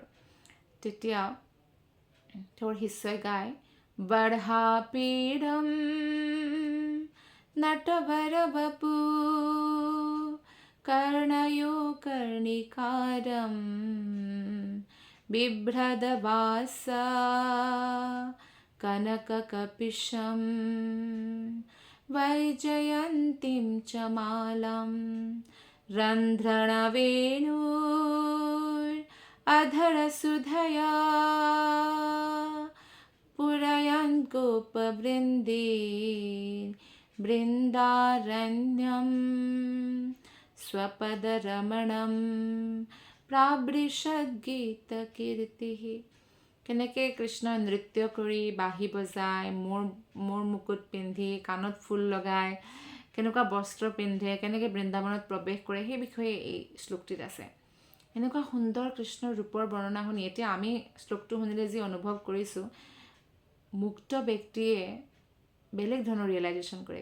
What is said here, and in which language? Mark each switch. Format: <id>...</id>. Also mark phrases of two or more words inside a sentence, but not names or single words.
<as>তেতিয়া তেওঁৰ শিষ্যই গায়, বঢ়াপীড়ম</as> <sa>নটভৰ বপু কৰ্ণয়ো কৰ্ণিকাৰম বিভ্ৰদবাসা কনককপিশম वैजयन्तीं च मालां रन्ध्रणवेणुरधरसुधया पुरयन् गोपवृन्दे बृन्दारण्यं स्वपदरमणं प्रावृषद्गीतकीर्तिः।</sa> <as>কেনেকৈ কৃষ্ণই নৃত্য কৰি, বাঁহী বজায়, মূৰ মুকুট পিন্ধি, কাণত ফুল লগায়, কেনেকুৱা বস্ত্ৰ পিন্ধে, কেনেকৈ বৃন্দাবনত প্ৰৱেশ কৰে, সেই বিষয়ে এই শ্লোকটিত আছে। এনেকুৱা সুন্দৰ কৃষ্ণৰ ৰূপৰ বৰ্ণনা শুনি এতিয়া আমি শ্লোকটো শুনিলে যি অনুভৱ কৰিছোঁ, মুক্ত ব্যক্তিয়ে বেলেগ ধৰণৰ ৰিয়েলাইজেশ্যন কৰে।</as>